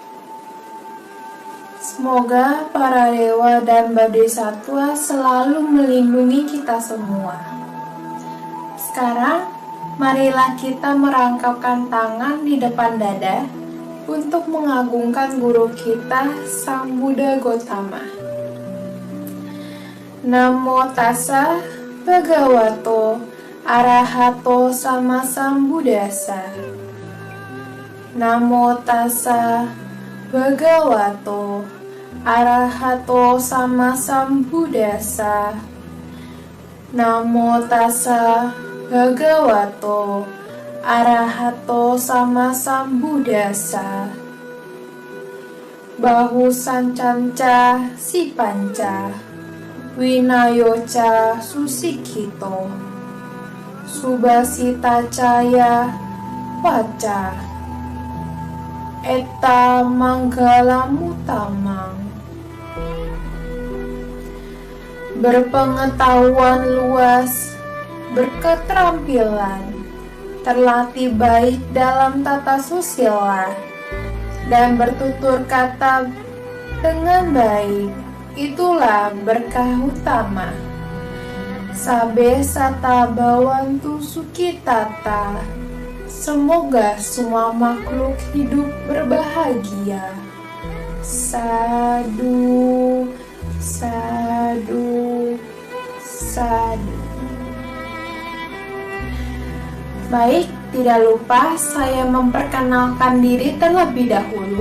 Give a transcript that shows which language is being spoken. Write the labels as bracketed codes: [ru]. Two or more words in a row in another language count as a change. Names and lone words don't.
[id] Semoga para dewa dan bodhisattva selalu melindungi kita semua. Sekarang, marilah kita merangkapkan tangan di depan dada untuk mengagungkan guru kita, Sang Buddha Gotama. [pi] Namo tassa bhagavato arahato sama sambuddhassa. Namo tassa bhagavato arahato sama sambuddhassa. Namo tassa bhagavato arahato sama sambuddhassa. Bahu sancanca si panca, winayoca susikhito, subasita caya waca, eta manggalamutamang. [id] Berpengetahuan luas, berketerampilan, terlatih baik dalam tata susila, dan bertutur kata dengan baik, itulah berkah utama. [pi] Sabe sata bawantu sukitata, [id] semoga semua makhluk hidup berbahagia. [pi] Sadu, sadu, sadu. [id] Baik, tidak lupa saya memperkenalkan diri terlebih dahulu.